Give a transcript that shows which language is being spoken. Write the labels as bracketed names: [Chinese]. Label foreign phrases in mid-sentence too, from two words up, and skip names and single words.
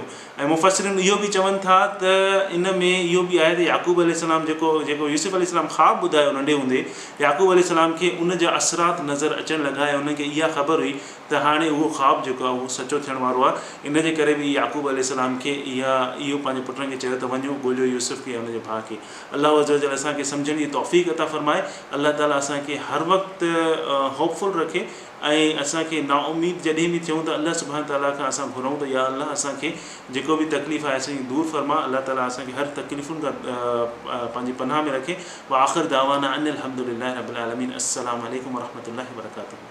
[Sindhi] ऐं मुफ़स्सिरीन इहो बि चवनि था त इन में इहो बि आहे त याक़ूब अलैहिस्सलाम जेको यूसुफ अलैहिस्सलाम ख़्वाबु ॿुधायो नंढे हूंदे, याक़ूब अलैहिस्सलाम खे उन जा असरात नज़र अचणु लॻा ऐं उनखे इहा ख़बर हुई त हाणे उहो ख़्वाबु जेको आहे उहो सचो थियण वारो आहे। इन जे करे बि याक़ूब अलैहिस्सलाम खे इहो पंहिंजे पुटनि खे चयो त वञो ॻोल्हियो यूसुफ खे ऐं उनजे भाउ खे। [Arabic] الله عز وجل [Sindhi] असांखे सम्झण जी तौफ़ीक़ अता फ़रमाए। अल्लाह ताला असांखे हर वक़्तु होपफुल रखे ऐं असांखे नाउमीद जॾहिं बि थियूं त [Arabic] الله سبحانه وتعالى [Sindhi] खां असां घुरूं त [Arabic] يا الله [Sindhi] असांखे जेको बि तकलीफ़ आहे असांजी दूरि फ़रमा। अल्लाह ताला असांखे हर तकलीफ़ुनि खां पंहिंजी पनाह में रखे। [Arabic] وآخر دعوانا أن الحمد لله رب العالمين. السلام عليكم ورحمة الله وبركاته.